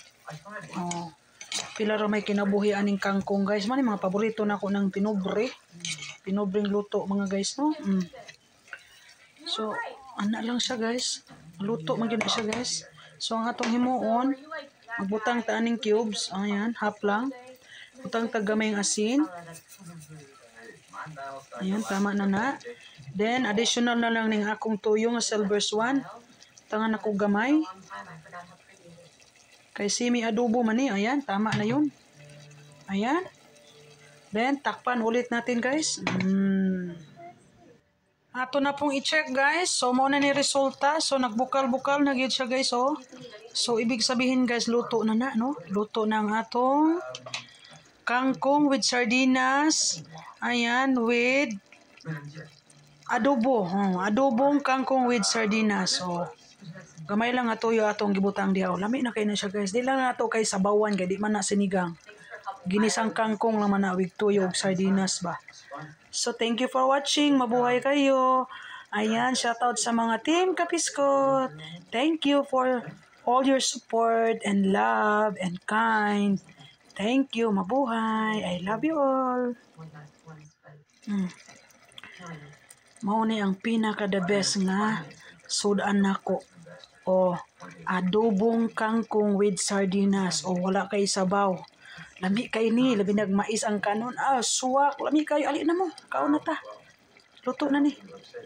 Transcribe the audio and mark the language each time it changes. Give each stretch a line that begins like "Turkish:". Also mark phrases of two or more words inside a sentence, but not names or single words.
Cebuano: Pila ra may kinabuhi aning kangkong guys, man mga paborito na ko ng pinobre. Pinobreng luto mga guys, no? So, ana lang siya guys. Luto man gyud siya guys. So ang atong himuon, magbutang ta aning cubes. Ayan, half lang. Butang ta gamayng asin. Ayan, tama na. Then additional na lang ning akong tuyo nga silver swan. Tangan ako gamay. Kay semi adobo man ni. Ayan, tama na yun. Ayan.
Filipino: Then takpan ulit natin guys.
Cebuano: Ato na pong i-check guys. So mo na ni resulta. So nagbukal-bukal na gyud siya guys, oh. So
Filipino: ibig sabihin
Cebuano: guys, luto na na, no? Luto na ang atong kangkong with sardinas. Ayan, with adobo. Adobong kangkong with sardinas. So gamay lang ato yung atong gibutang diaw. Lami na kay na siya guys. Di lang nato kay sabawan kay di man na sinigang. Ginisang kangkong lang man na with tuyo og sardinas ba.
English: So, thank you for watching.
Filipino: Mabuhay kayo. Ayan, shoutout sa mga Team Kapiskot.
English: Thank you for all your support and love and kind. Thank you. Mabuhay. I love you all.
Cebuano: Mao ni ang pinaka-
English: the best
Cebuano: nga sudan nako. Adobong kangkong with sardinas. Wala kay sabaw. Lami kay ni, labi nagmais ang kanon. Suwak. Lami kayo. Ali na mo. Kaon na ta.